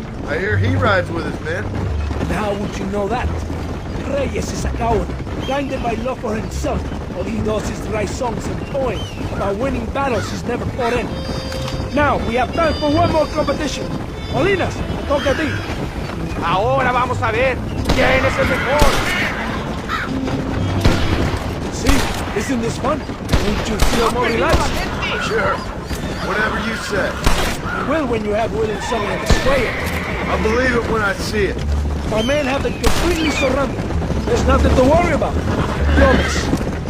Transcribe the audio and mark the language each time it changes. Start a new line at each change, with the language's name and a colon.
English: I hear he rides with his men. And how would you know that? Reyes is a coward, blinded by love for himself. All he does is write songs and poems about winning battles he's never fought in. Now, we have time for one more competition.
Spanish: Molinas, me toca a ti. Ahora vamos a ver quién es el mejor.
English: Isn't this fun? Don't you feel more relaxed? Sure. Whatever you say. You will when you have willing someone to stay it. I'll believe it when I see it. My men have it completely surrounded. There's nothing to worry about. Promise.